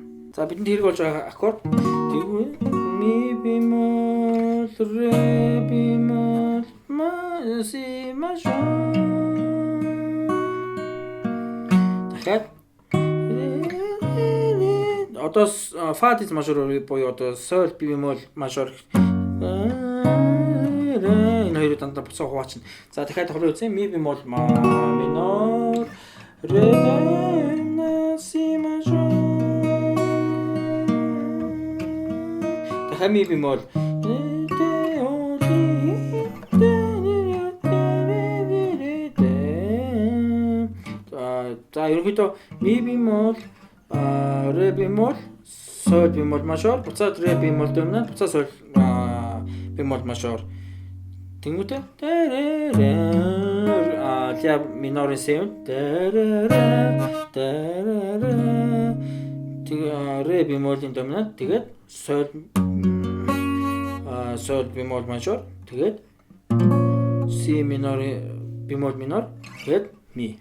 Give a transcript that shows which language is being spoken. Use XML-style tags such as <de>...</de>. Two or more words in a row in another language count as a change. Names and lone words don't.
<mn>За бидэнд хэрэг болж байгаа аккорд ми бемол ре бемол ма си мажор. дахиад одоо фа диез мажор буюу одоо соль бемол мажор энэ хоёрыг дандаа буцаа хуваачна. За дахиад хуруу үзье. Ми бемол минор ре си мажор. дахиад ми бемол за ерөнхийдөө ми бемол ре бемол соль бемол мажор буцаад ре бемол доминант буцаад соль бемол мажор тэнгуүтэй ля минорын севен ре бемолын доминант тэгээд соль бемол мажор тэгээд си минорын бемол минор тэгээд ми.</mn>